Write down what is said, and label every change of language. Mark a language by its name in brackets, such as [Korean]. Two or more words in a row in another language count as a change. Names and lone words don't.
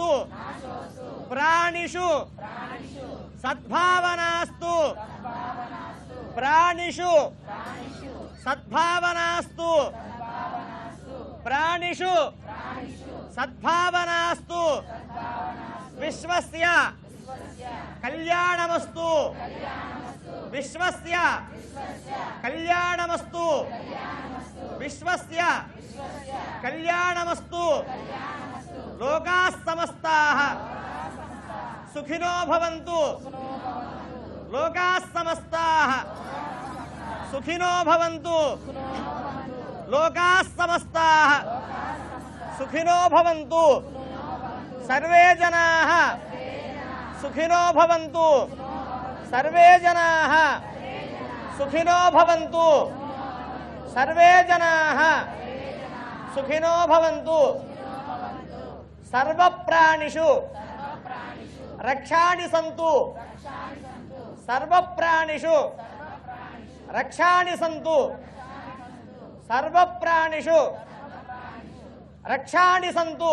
[Sanskrit] ప్రాణిషు సద్భావనాస్తు ప్రాణిషు సద్భావనాస్తు ప్రాణిషు సద్భావనాస్తు విశ్వస్య కళ్యాణమస్తు విశ్వస్య కళ్యాణమస్తు విశ్వస్య కళ్యాణమస్తు. లోకాః సమస్తాః సుఖినో భవంతు లోకాః సమస్తాః సుఖినో భవంతు లోకాః సమస్తాః సుఖినో భవంతు. సర్వే జనాః సుఖినో భవంతు సర్వే జనాః సుఖినో భవంతు సర్వే జనాః సుఖినో భవంతు. సర్వప్రాణిషు రక్షాణి సంతు సర్వప్రాణిషు రక్షాణి సంతు సర్వప్రాణిషు రక్షాణి సంతు.